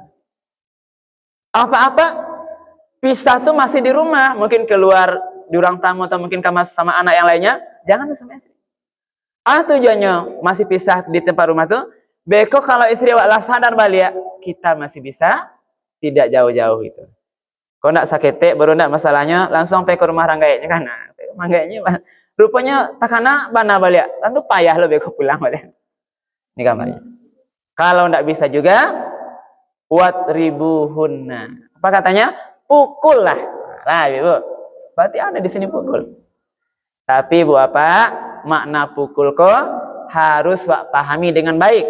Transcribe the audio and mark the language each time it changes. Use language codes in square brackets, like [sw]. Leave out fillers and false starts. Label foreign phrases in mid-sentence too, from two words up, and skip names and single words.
[id] Apa-apa pisah tuh masih di rumah, mungkin keluar di ruang tamu atau mungkin sama anak yang lainnya, jangan sama istri. [min] Tujuannya masih pisah di tempat rumah tuh, beko kalau istri awak sadar balik, kita masih bisa tidak jauh-jauh itu. [id] Kalau nak sakit baru nak masalahnya, langsung pergi ke rumah ranggainya kan. Nah, [min] ranggainya rupanya takana bana balik, tentu payah lo beko pulang balik. [id] Ini kamarnya. Kalau ndak bisa juga, wadribuhunna. Apa katanya? Pukul lah. Nah, ibu. Berarti ada di sini pukul. Tapi ibu apa? [min] Makna pukul kok harus wak pahami dengan baik.